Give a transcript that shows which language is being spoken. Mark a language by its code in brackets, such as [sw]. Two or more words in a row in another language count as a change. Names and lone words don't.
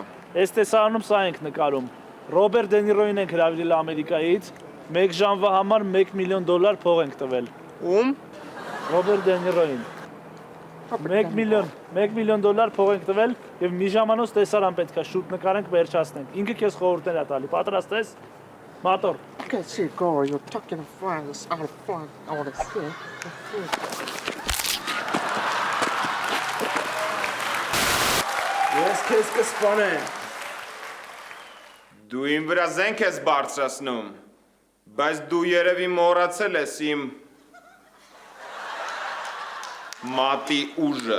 [hy] Այս տեսարանում սա ենք նկարում։ Ռոբերտ Դենիրոին ենք հրավիրել Ամերիկայից, 1 ժամվա համար $1 միլիոն փող ենք տվել։ Ում։ Ռոբերտ Դենիրոին։ $1 միլիոն փող ենք տվել եւ մի ժամանոց տեսարան պետքա շուտ նկարենք, վերջացնենք։ Ինքը քեզ խորհուրդներ է տալի։ Պատրաստ ես։ Մատոր։ [en] Okay, see, girl, you're talking fun, out of fun, all this shit. [hy] Ես քեզ կսպանեմ։ Դու իմ վրա զենք ես բարձրացնում, բայց դու երևի մոռացել ես իմ մատի ուժը։